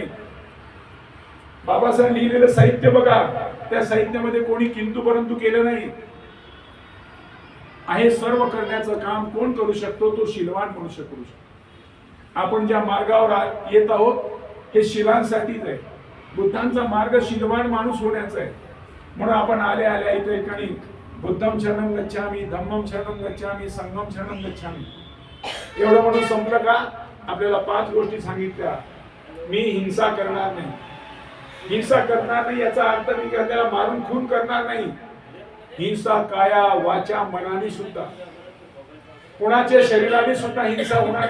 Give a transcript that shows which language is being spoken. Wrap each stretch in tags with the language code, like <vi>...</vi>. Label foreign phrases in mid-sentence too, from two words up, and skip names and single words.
<mr>बाबासाहेब लिहिलेलं साहित्य बघा, त्या साहित्यामध्ये कोणी किंतु परंतु केलं नाही. आहे सर्व करण्याचं काम कोण करू शकतो, तो शिलवान मनुष्य करू शकतो. आपण ज्या मार्गावर येत आहोत हे शिलांसाठीच आहे. बुद्धांचा मार्ग शिलवान माणूस होण्याचा आहे. म्हणून आपण आल्या आल्या इथे ठिकाणी</mr> <pi>बुद्धम शरणम गच्छामी, धम्मम शरणम गच्छामी, संघम शरणम गच्छामी</pi> <mr>एवढं म्हणून संपलं का? आपल्याला 5 गोष्टी सांगितल्या. मी हिंसा करणार नाही. हिंसा करणार नाही याचा अर्थ मी त्याला मारून खून करणार नाही. हिंसा काया वाचा मनाने सुद्धा, कोणाच्या शरीराने सुद्धा हिंसा होणार.</mr>